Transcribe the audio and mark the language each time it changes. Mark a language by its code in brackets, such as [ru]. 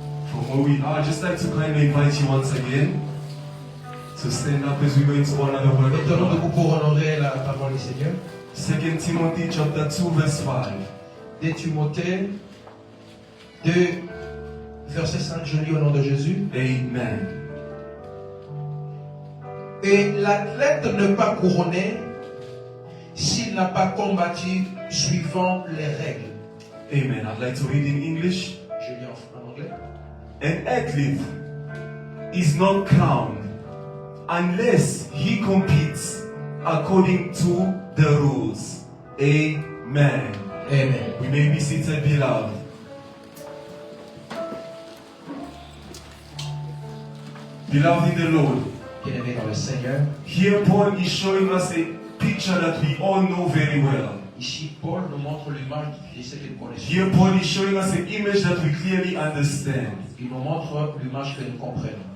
[en] From where we are, I'd just like to kindly invite you once again to stand up as we go into another word of [fr] Maintenant, [en] God. [fr] debout pour honorer la parole du Seigneur. [en] 2 Timothy chapter 2, verse 5. [fr] 2 Timothée 2, verset 5, je lis au nom de Jésus. Amen. Et l'athlète n'est pas couronné s'il n'a pas combattu suivant les règles. Amen. [en] I'd like to read in English. [fr] Je lis en anglais. [en] An athlete is not crowned unless he competes according to the rules. Amen. Amen. We may be seated, beloved. Beloved in the Lord, [fr] Bien-aimé dans le Seigneur, [en] here Paul is showing us a picture that we all know very well. [fr] ici Paul nous montre l'image de ce qu'il connaît. [en] Here Paul is showing us an image that we clearly understand. [fr] Il nous montre l'image que nous comprenons.